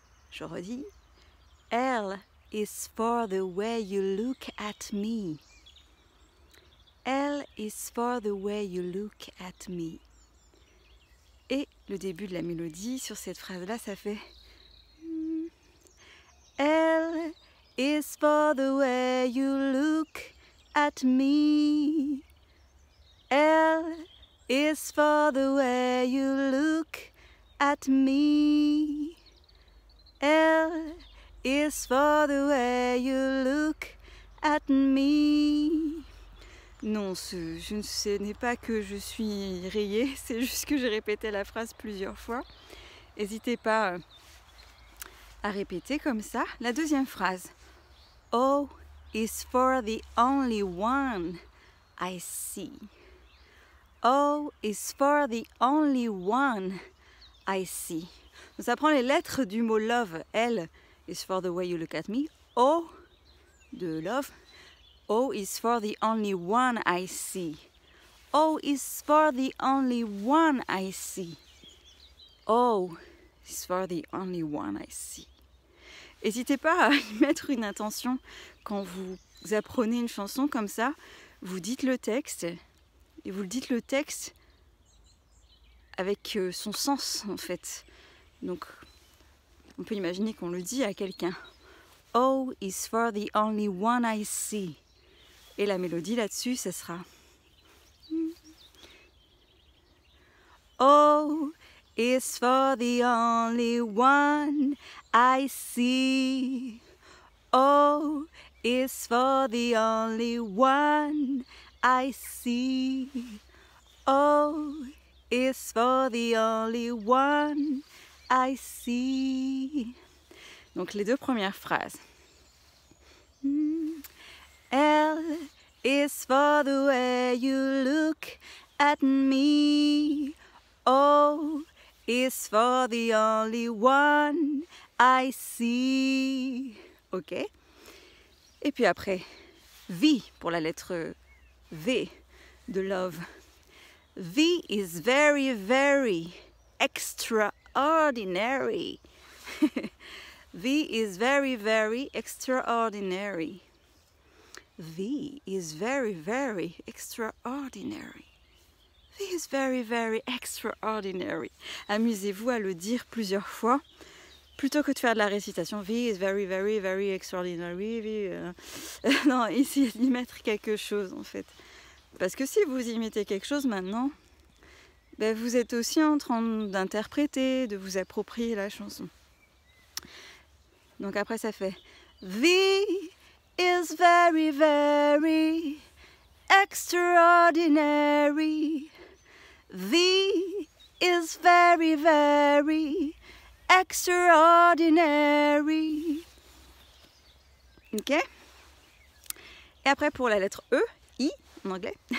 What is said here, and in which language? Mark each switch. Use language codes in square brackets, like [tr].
[fr] Je redis, [en] L is for the way you look at me. L is for the way you look at me. [fr] Et le début de la mélodie sur cette phrase-là, ça fait [en] L is for the way you look at me. L is for the way you look at me. L is for the way you look at me. [fr] Non, ce n'est pas que je suis rayée, c'est juste que j'ai répété la phrase plusieurs fois. N'hésitez pas à répéter comme ça. La deuxième phrase. [en] O is for the only one I see. O is for the only one I see. [fr] Donc ça prend les lettres du mot love. [en] L is for the way you look at me. [fr] O de love. [en] O is for the only one I see. O is for the only one I see. O is for the only one I see. [fr] N'hésitez pas à y mettre une intention quand vous apprenez une chanson comme ça. Vous dites le texte et vous le dites le texte avec son sens en fait. Donc on peut imaginer qu'on le dit à quelqu'un. [en] O is for the only one I see. [fr] Et la mélodie là-dessus, ça sera [en] O is for the only one I see. O is for the only one I see. O is for the only one I see. [fr] Donc les deux premières phrases. [en] L is for the way you look at me. O is for the only one I see. Ok. [fr] Et puis après, V pour la lettre V de love. [en] V is very, very extraordinary. V is very, very extraordinary. V is very, very extraordinary. V is very, very extraordinary. [fr] Amusez-vous à le dire plusieurs fois plutôt que de faire de la récitation, [en] V is very, very, very extraordinary. [fr] Non, essayez d'y mettre quelque chose en fait. Parce que si vous y mettez quelque chose maintenant, ben, vous êtes aussi en train d'interpréter, de vous approprier la chanson. Donc après ça fait [en] V is very, very extraordinary. V is very, very extraordinary. Ok? [fr] Et après pour la lettre E, I en anglais.